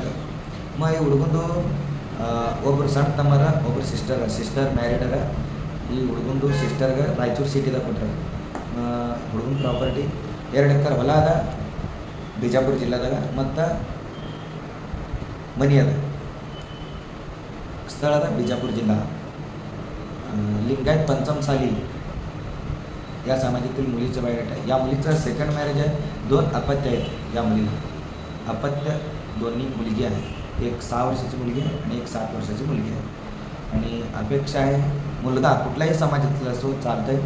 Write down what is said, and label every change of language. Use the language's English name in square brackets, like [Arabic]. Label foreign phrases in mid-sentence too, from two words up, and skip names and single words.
[Kannada] ಈ ಹುಡುಗಂದು ಒಬ್ಬರು ಸಣ್ಣ ತಮ್ಮರ, ಒಬ್ಬರು [English] sister married [Kannada] ಅದ. ಈ ಹುಡುಗಂದು ಸಿಸ್ಟರ್ಗೆ ರಾಯಚೂರು ಸಿಟಿದಾಗ ಕೊಟ್ಟರೆ. ಹುಡುಗನ ಪ್ರಾಪರ್ಟಿ 2 ಎಕರೆ ಹೊಲ ಅದ ಬಿಜಾಪುರ ಜಿಲ್ಲಾದಾಗ. ಮತ್ತು ಮನಿ ಅದ. ಸ್ಥಳ ಅದ ಬಿಜಾಪುರ जिल्हा. [Marathi] लिंगायत, पंचम साली या समाजातील मुलीचं बायोडेटा आहे. या मुलीचं [English] second marriage [Marathi] आहे. 2 अपत्य आहेत या मुलीला. अपत्य दोन्ही मुलगी आहे. एक 6 वर्षाची मुलगी आहे आणि एक 7 वर्षाची मुलगी आहे. आणि अपेक्षा आहे मुलगा कुठल्याही समाजातला असो चालतं आहे.